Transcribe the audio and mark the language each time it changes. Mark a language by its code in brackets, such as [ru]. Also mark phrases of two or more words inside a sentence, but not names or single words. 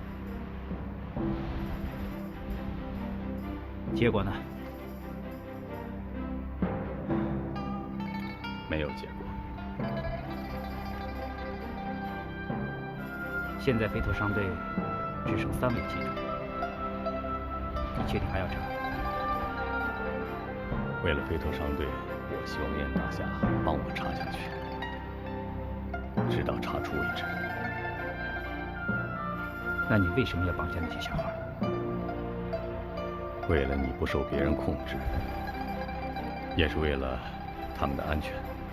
[zh] 結果呢？沒有結果。現在飛陀商隊只剩3位記者，你確定還要查？为了飞驼商队，我希望燕大侠帮我查下去，直到查出为止。那你为什么要绑架那些小孩？为了你不受别人控制，也是为了他们的安全。